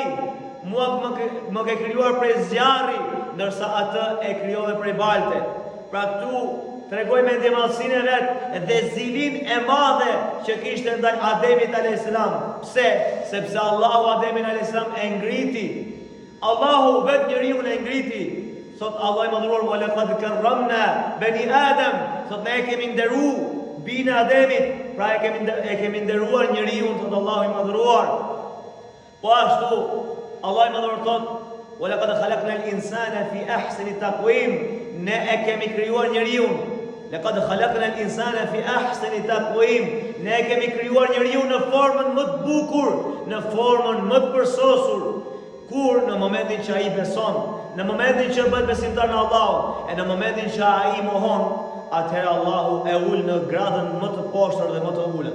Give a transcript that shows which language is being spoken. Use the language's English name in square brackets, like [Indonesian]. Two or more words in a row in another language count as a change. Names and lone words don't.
[Albanian] Mua më ke krijuar prej zjarri, ndërsa atë e krijove prej balte." Pra këtu tregoj me ndjemallësinë e vet dhe zilin e madhe që kishte ndaj Ademit [Arabic] alayhis salam. [Albanian] Pse? Sepse Allahu Ademin [Arabic] alayhis salam [Albanian] e ngriti. Allahu vetë njeriu e ngriti. Sot Allah I madhëruar: [Arabic] "Wa laqad karramna bani Adam." [Albanian] Sot ne e kemi nderuar binë Ademit, pra e kemi nderuar njeriu, thot Allahu I madhëruar. Po ashtu Allah I madhëruar thot: [Arabic] "Wa laqad khalaqna al-insana fi ahsani taqwim." [Albanian] Ne e kemi krijuar njeriu. [Arabic] Laqad khalaqna al-insana fi ahsani taqwim. [Albanian] Ne e kemi krijuar njeriu në formën më të bukur, në formën më të përsosur. Kur? Në momentin që ai beson, në momentin që bëhet besimtar në Allah, e në momentin që ai mohon, atëherë Allahu e ul në gradën më të poshtër dhe më të ulët.